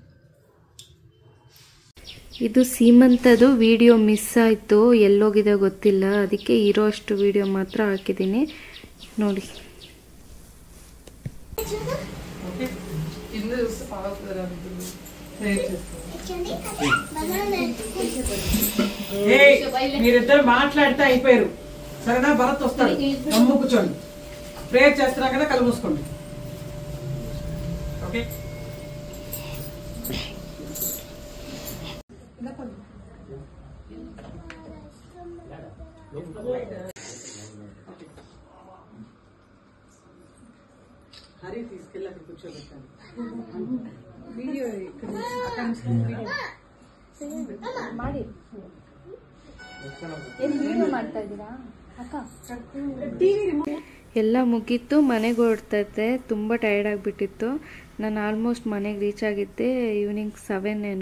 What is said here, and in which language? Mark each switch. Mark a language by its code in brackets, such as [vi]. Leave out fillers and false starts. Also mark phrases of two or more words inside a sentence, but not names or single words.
[kn] ಇದು ಸೀಮಂತದು ವಿಡಿಯೋ ಮಿಸ್ ಆಯಿತು, ಎಲ್ಲೋಗಿದೆ ಗೊತ್ತಿಲ್ಲ. ಅದಕ್ಕೆ ಇರೋ ಅಷ್ಟು ವಿಡಿಯೋ ಮಾತ್ರ ಹಾಕಿದ್ದೀನಿ, ನೋಡಿ. [te] మీరిద్దరు మాట్లాడితే అయిపోయారు, సరేనా? భరత్ వస్తాడు, నమ్ము కూర్చోండి. ప్రేయర్ చేస్తున్నా కదా, కళ్ళు మూసుకోండి. ఓకే, హరి తీసుకెళ్ళి అక్కడ కూర్చోబెట్టాను. వీడియో ఇక్కడ [kn] ಮಾಡಿ ಏನು ಮಾಡ್ತಾ ಇದ್ದೀರಾ ಅಕ್ಕ? ಎಲ್ಲ ಮುಗೀತು, ಮನೆಗೆ ಹೊರಡ್ತೈತೆ. ತುಂಬ ಟಯರ್ಡ್ ಆಗಿಬಿಟ್ಟಿತ್ತು. ನಾನು ಆಲ್ಮೋಸ್ಟ್ ಮನೆಗೆ ರೀಚ್ ಆಗಿದ್ದೆ ಈವ್ನಿಂಗ್ 7 ಏನೋ.